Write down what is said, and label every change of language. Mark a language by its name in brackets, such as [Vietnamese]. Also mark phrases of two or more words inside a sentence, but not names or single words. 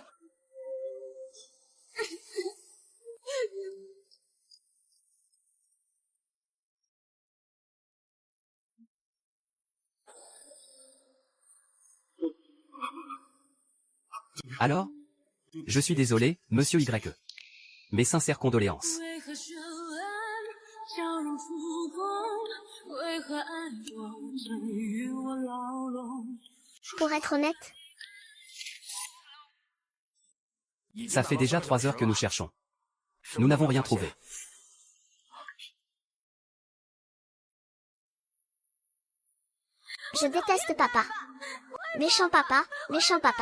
[French] Alors? Je suis désolé, monsieur Y. Mes sincères condoléances. [Chinese] 为何绚烂笑容浮光？为何爱我曾与我牢笼？ [French] Pour être honnête, Ça fait déjà 3 heures que nous cherchons. Nous n'avons rien trouvé. je déteste papa. Méchant papa, méchant papa.